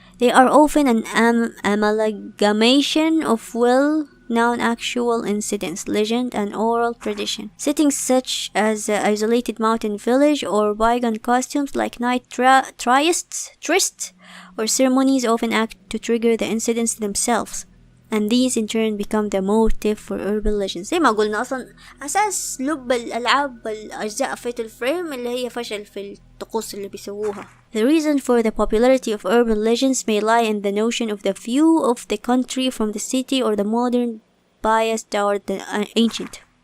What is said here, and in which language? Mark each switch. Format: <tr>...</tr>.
<en>They are often an amalgamation of well-known actual incidents, legend, and oral tradition. Settings such as isolated mountain village or bygone costumes like night trysts or ceremonies often act to trigger the incidents themselves. And these in turn become the motive for urban legends.</en> <ar>زي ما قلنا أصلا أساس لب الألعاب الأجزاء فيتل فريم اللي هي فشل في الطقوس اللي بيسووها.</ar> <en>The reason for the popularity of urban legends may lie in the notion of the view of the country from the city or the modern bias toward the ancient.</en>